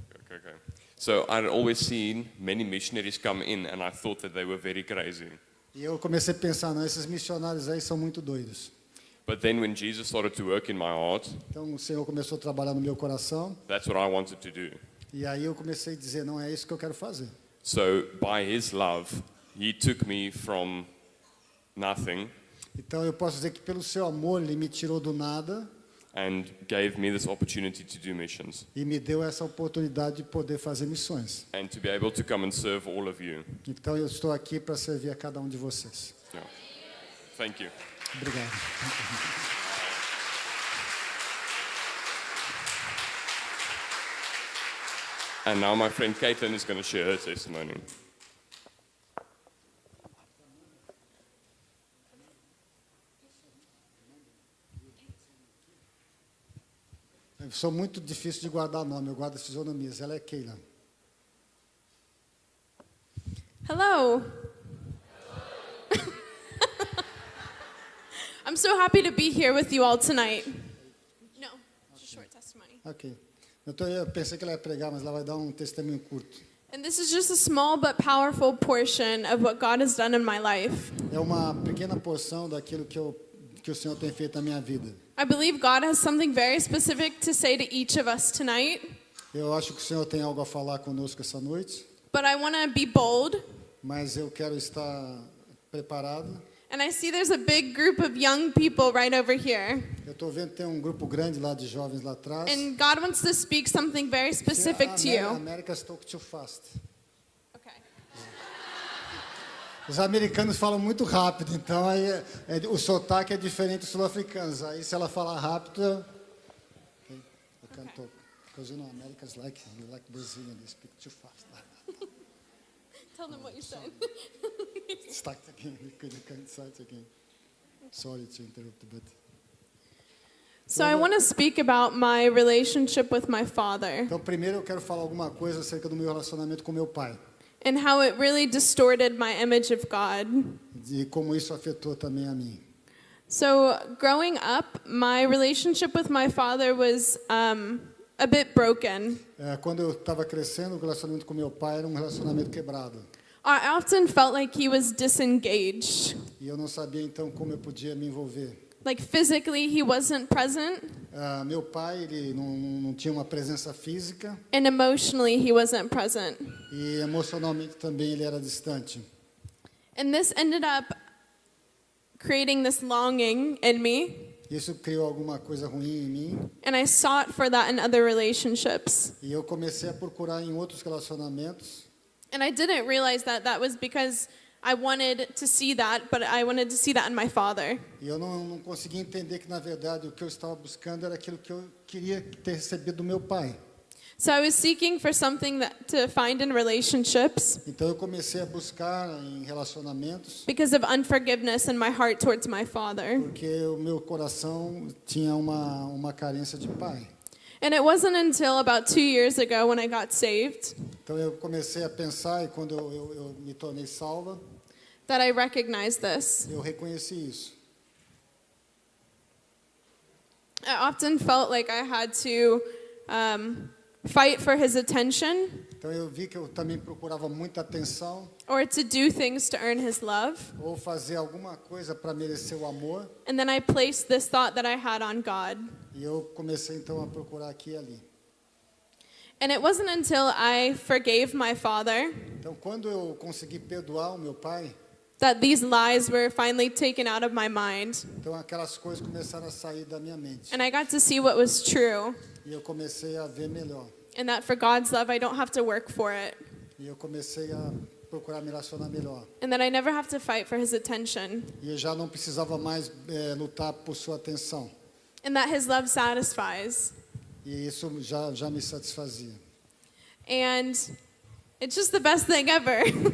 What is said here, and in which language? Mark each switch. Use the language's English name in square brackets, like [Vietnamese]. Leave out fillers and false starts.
[English] Okay. So I'd always seen many missionaries come in, and I thought that they were very crazy. [Portuguese] E eu comecei a pensar, não, esses missionários aí são muito doidos. [English] But then when Jesus started to work in my heart, [Portuguese] Então o Senhor começou a trabalhar no meu coração. [English] that's what I wanted to do. [Portuguese] E aí eu comecei a dizer, não, é isso que eu quero fazer. [English] So by his love, he took me from nothing [Portuguese] Então eu posso dizer que pelo seu amor ele me tirou do nada [English] and gave me this opportunity to do missions [Portuguese] e me deu essa oportunidade de poder fazer missões. [English] and to be able to come and serve all of you. [Portuguese] Então eu estou aqui para servir a cada um de vocês. [English] Yeah. Thank you. [Portuguese] Obrigado. [English] And now my friend Caitlin is going to share her testimony. [Portuguese] Eu sou muito difícil de guardar nome, eu guardo fisionomias. Ela é Keila. [English] Hello. I'm so happy to be here with you all tonight. No, just a short testimony. Ok. [Portuguese] Eu pensei que ela ia pregar, mas ela vai dar um testemunho curto. [English] And this is just a small but powerful portion of what God has done in my life. [Portuguese] É uma pequena porção daquilo que o Senhor tem feito na minha vida. [English] I believe God has something very specific to say to each of us tonight, [Portuguese] Eu acho que o Senhor tem algo a falar conosco essa noite, [English] but I want to be bold. [Portuguese] mas eu quero estar preparado. [English] And I see there's a big group of young people right over here. [Portuguese] Eu estou vendo que tem um grupo grande lá de jovens lá atrás. [English] And God wants to speak something very specific to you. America's talk too fast. Okay. [Portuguese] Os americanos falam muito rápido, então aí o sotaque é diferente dos sul-africanos. Aí se ela falar rápido, okay, [English] I can't talk. Because you know Americans like Brazilian, they speak too fast. Tell them what you said. Start again. You can start again. Sorry to interrupt, but So I want to speak about my relationship with my father [Portuguese] então primeiro eu quero falar alguma coisa acerca do meu relacionamento com meu pai [English] and how it really distorted my image of God. [Portuguese] e como isso afetou também a mim. [English] So growing up, my relationship with my father was a bit broken. [Portuguese] Quando eu estava crescendo, o relacionamento com meu pai era um relacionamento quebrado. [English] I often felt like he was disengaged. [Portuguese] E eu não sabia então como eu podia me envolver. [English] Like physically, he wasn't present, [Portuguese] Meu pai ele não tinha uma presença física [English] and emotionally, he wasn't present. [Portuguese] e emocionalmente também ele era distante. [English] And this ended up creating this longing in me, [Portuguese] Isso criou alguma coisa ruim em mim. [English] and I sought for that in other relationships. [Portuguese] E eu comecei a procurar em outros relacionamentos. [English] And I didn't realize that that was because I wanted to see that, but I wanted to see that in my father. [Portuguese] E eu não conseguia entender que, na verdade, o que eu estava buscando era aquilo que eu queria ter recebido do meu pai. [English] So I was seeking for something to find in relationships [Portuguese] Então eu comecei a buscar em relacionamentos, [English] because of unforgiveness in my heart towards my father. [Portuguese] porque o meu coração tinha uma carência de pai. [English] And it wasn't until about 2 years ago when I got saved [Portuguese] Então eu comecei a pensar, e quando eu me tornei salva, [English] that I recognized this. [Portuguese] eu reconheci isso. [English] I often felt like I had to fight for his attention [Portuguese] Então eu vi que eu também procurava muita atenção, [English] or to do things to earn his love. [Portuguese] ou fazer alguma coisa para merecer o amor, [English] And then I placed this thought that I had on God. [Portuguese] e eu comecei então a procurar aqui e ali. [English] And it wasn't until I forgave my father [Portuguese] Então quando eu consegui perdoar o meu pai, [English] that these lies were finally taken out of my mind. [Portuguese] então aquelas coisas começaram a sair da minha mente. [English] And I got to see what was true. [Portuguese] E eu comecei a ver melhor. [English] And that for God's love, I don't have to work for it. [Portuguese] E eu comecei a procurar me relacionar melhor. [English] And that I never have to fight for his attention. [Portuguese] E eu já não precisava mais lutar por sua atenção. [English] And that his love satisfies. [Portuguese] E isso já me satisfazia. [English] And it's just the best thing ever.